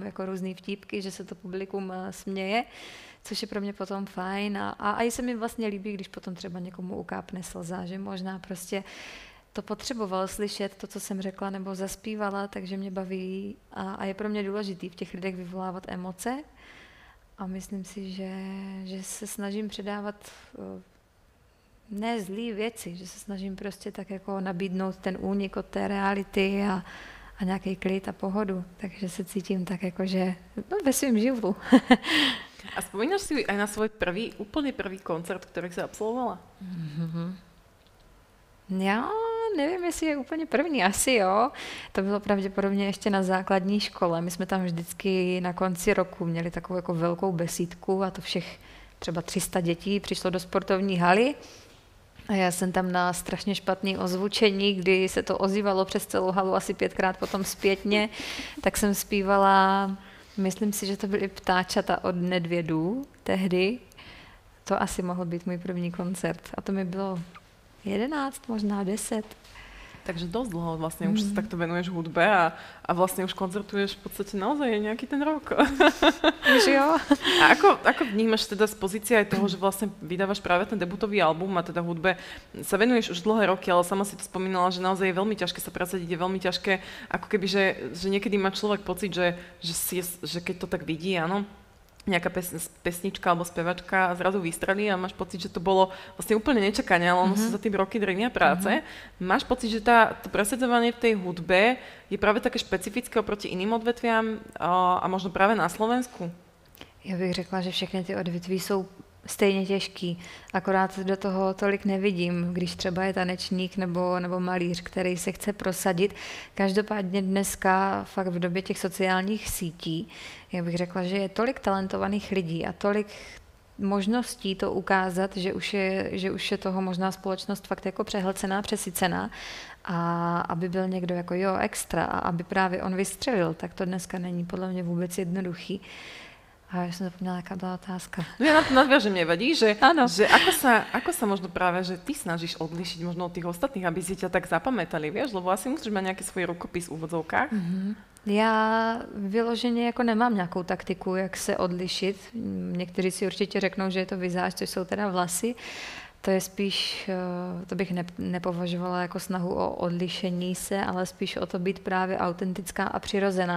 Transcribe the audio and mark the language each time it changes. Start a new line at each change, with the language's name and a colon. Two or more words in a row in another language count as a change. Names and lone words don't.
Czech: jako různý vtípky, že se to publikum směje, což je pro mě potom fajn a i se mi vlastně líbí, když potom třeba někomu ukápne slza, že možná prostě to potřeboval slyšet, to, co jsem řekla nebo zaspívala, takže mě baví a je pro mě důležitý v těch lidech vyvolávat emoce a myslím si, že se snažím předávat ne zlý věci, že se snažím prostě tak jako nabídnout ten únik od té reality a nějaký klid a pohodu. Takže se cítím tak jako, že ve svým živlu.
Slovak: A spomínaš si aj na svoj úplne prvý koncert, ktorý si absolvovala?
Czech: Já nevím, jestli je úplně první, asi jo. To bylo pravděpodobně ještě na základní škole. My jsme tam vždycky na konci roku měli takovou jako velkou besídku a to všech třeba 300 dětí přišlo do sportovní haly A já jsem tam na strašně špatný ozvučení, kdy se to ozývalo přes celou halu asi 5krát potom zpětně, tak jsem zpívala, myslím si, že to byly Ptáčata od Nedvědů tehdy. To asi mohl být můj první koncert. A to mi bylo 11, možná 10.
Slovak: Takže dosť dlho vlastne už sa takto venuješ hudbe a vlastne už koncertuješ v podstate naozaj nejaký ten rok. Už jo. A ako vnímaš teda z pozície aj toho, že vlastne vydávaš práve ten debutový album a teda hudbe sa venuješ už dlhé roky, ale sama si to spomínala, že naozaj je veľmi ťažké sa presadiť, je veľmi ťažké, ako keby, že niekedy má človek pocit, že keď to tak vidí, áno, nejaká pesnička alebo spevačka a zrazu vystrelí a máš pocit, že to bolo vlastne úplne nečakanie, ale ono sa za tým roky drvia práce. Máš pocit, že to presadzovanie v tej hudbe je práve také špecifické oproti iným odvetviam a možno práve na Slovensku?
Czech: Já bych řekla, že všechny ty odvětví jsou stejně těžký, akorát do toho tolik nevidím, když třeba je tanečník nebo malíř, který se chce prosadit. Každopádně dneska fakt v době těch sociálních sítí, já bych řekla, že je tolik talentovaných lidí a tolik možností to ukázat, že už je toho možná společnost fakt jako přehlcená, přesycená a aby byl někdo jako extra a aby právě on vystřelil, tak to dneska není podle mě vůbec jednoduchý.
Slovak: A ja som zapomínala, aká bola otázka. No ja na to nadviažem, nevadí, že ako sa možno práve, že ty snažíš odlišiť možno od tých ostatných, aby si ťa tak zapamätali, vieš? Lebo asi musíš mať nejaký svoj rukopis v úvodzovkách.
Czech: Já vyloženě jako nemám nějakou taktiku, jak se odlišit. Někteří si určitě řeknou, že je to vizáž, což jsou teda vlasy. To je spíš, to bych nepovažovala jako snahu o odlišení se, ale spíš o to být právě autentická a přirozená.